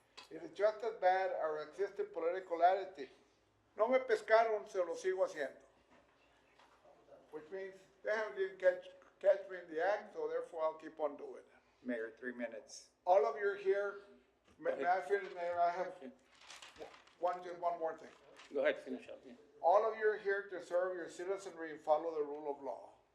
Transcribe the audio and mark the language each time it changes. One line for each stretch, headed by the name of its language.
English: It is just as bad our existing political attitude.
Spanish: No me pescaron, se lo sigo haciendo.
English: Which means they didn't catch me in the act, so therefore I'll keep on doing it. Mayor, 3 minutes. All of you are here. May I finish, Mayor? I have just one more thing. Go ahead, finish up. Yeah. All of you are here to serve your citizenry and follow the rule of law.